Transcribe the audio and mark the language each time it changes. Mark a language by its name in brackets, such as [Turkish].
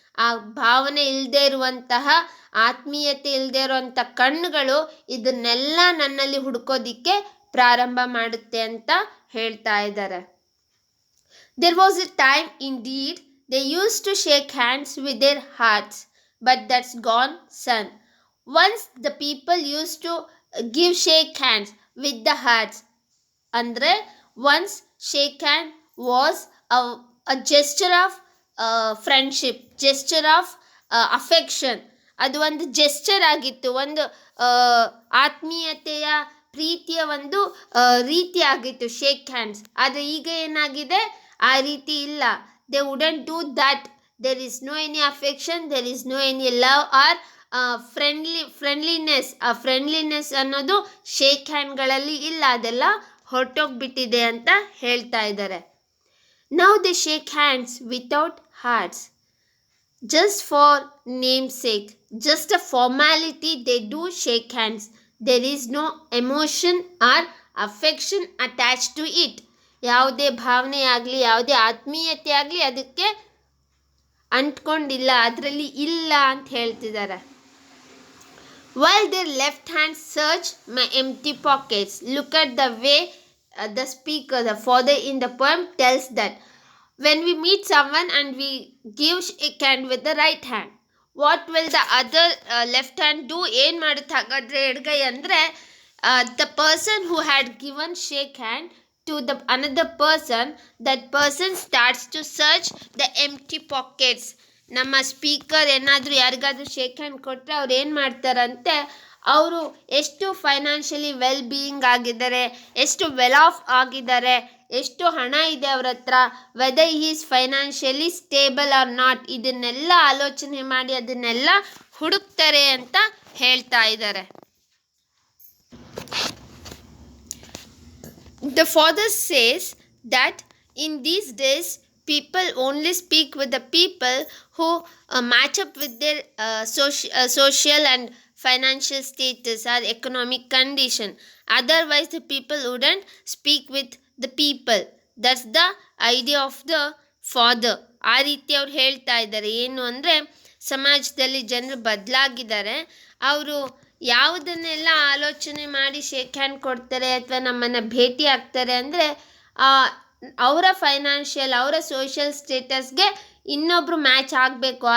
[Kannada] ಆ ಭಾವನೆ ಇಲ್ಲದೆ ಇರುವಂತಹ, ಆತ್ಮೀಯತೆ ಇಲ್ಲದೆ ಇರುವಂಥ ಕಣ್ಣುಗಳು ಇದನ್ನೆಲ್ಲ ನನ್ನಲ್ಲಿ ಹುಡುಕೋದಿಕ್ಕೆ ಪ್ರಾರಂಭ ಮಾಡುತ್ತೆ ಅಂತ ಹೇಳ್ತಾ ಇದ್ದಾರೆ. [English] There was a time indeed they used to shake hands with their hearts, but that's gone, son. Once the people used to shake hands with the hearts. [Kannada] Andre [English] once shake hand was a gesture of friendship, gesture of affection. [Kannada] ಅದು ಒಂದು gesture ಆಗಿತ್ತು, ಒಂದು ಆತ್ಮೀಯತೆಯ ಪ್ರೀತಿಯ ಒಂದು ರೀತಿ ಆಗಿತ್ತು shake hands. ಆದರೆ ಈಗ ಏನಾಗಿದೆ? ಆ ರೀತಿ ಇಲ್ಲ. [English] They wouldn't do that. There is no any affection, there is no any love or friendliness. [Kannada] ಆ ಫ್ರೆಂಡ್ಲಿನೆಸ್ ಅನ್ನೋದು ಶೇಕ್ ಹ್ಯಾಂಡ್ಗಳಲ್ಲಿ ಇಲ್ಲ, ಅದೆಲ್ಲ ಹೊರಟೋಗ್ಬಿಟ್ಟಿದೆ ಅಂತ ಹೇಳ್ತಾ ಇದ್ದಾರೆ. [English] Now they shake hands without hearts, just for namesake, just a formality. They do shake hands. There is no emotion or affection attached to it. [Kannada] ಯಾವುದೇ ಭಾವನೆ ಆಗಲಿ, ಯಾವುದೇ ಆತ್ಮೀಯತೆ ಆಗಲಿ ಅದಕ್ಕೆ ಅಂಟ್ಕೊಂಡಿಲ್ಲ, ಅದರಲ್ಲಿ ಇಲ್ಲ ಅಂತ ಹೇಳ್ತಿದ್ದಾರೆ. [English] While their left hand search my empty pockets. Look at the way the speaker, the father in the poem tells that when we meet someone and we give a hand with the right hand, what will the other left hand do? [Kannada] ಏನು ಮಾಡುತ್ತೆ ಹಾಗಾದರೆ ಎಡಗೈ ಅಂದರೆ, [English] the person who had given shake hand to the another person, that person starts to search the empty pockets. [Kannada] ನಮ್ಮ speaker ಏನಾದರೂ ಯಾರಿಗಾದ್ರೂ shake hand ಕೊಟ್ಟರೆ ಅವ್ರು ಏನು ಮಾಡ್ತಾರಂತೆ, ಅವರು ಎಷ್ಟು [English] financially well being [Kannada] ಆಗಿದ್ದಾರೆ, ಎಷ್ಟು ವೆಲ್ ಆಫ್ ಆಗಿದ್ದಾರೆ, ಎಷ್ಟು ಹಣ ಇದೆ ಅವ್ರ ಹತ್ರ, [English] whether he is financially stable or not, [Kannada] ಇದನ್ನೆಲ್ಲ ಆಲೋಚನೆ ಮಾಡಿ ಅದನ್ನೆಲ್ಲ ಹುಡುಕ್ತಾರೆ ಅಂತ ಹೇಳ್ತಾ ಇದ್ದಾರೆ. [English] The father says that in these days people only speak with the people who match up with their social and financial status or economic condition. Otherwise the people wouldn't speak with the people. That's the idea of the father. [Kannada] ಆ ರೀತಿ ಅವ್ರು ಹೇಳ್ತಾ ಇದ್ದಾರೆ. ಏನು ಅಂದರೆ, ಸಮಾಜದಲ್ಲಿ ಜನರು ಬದಲಾಗಿದ್ದಾರೆ. ಅವರು ಯಾವುದನ್ನೆಲ್ಲ ಆಲೋಚನೆ ಮಾಡಿ ಶೇಕ್ ಹ್ಯಾಂಡ್ ಕೊಡ್ತಾರೆ ಅಥವಾ ನಮ್ಮನ್ನು ಭೇಟಿ ಆಗ್ತಾರೆ ಅಂದರೆ, ಅವರ ಫೈನಾನ್ಷಿಯಲ್, ಅವರ ಸೋಷಿಯಲ್ ಸ್ಟೇಟಸ್ಗೆ ಇನ್ನೊಬ್ಬರು ಮ್ಯಾಚ್ ಆಗಬೇಕು.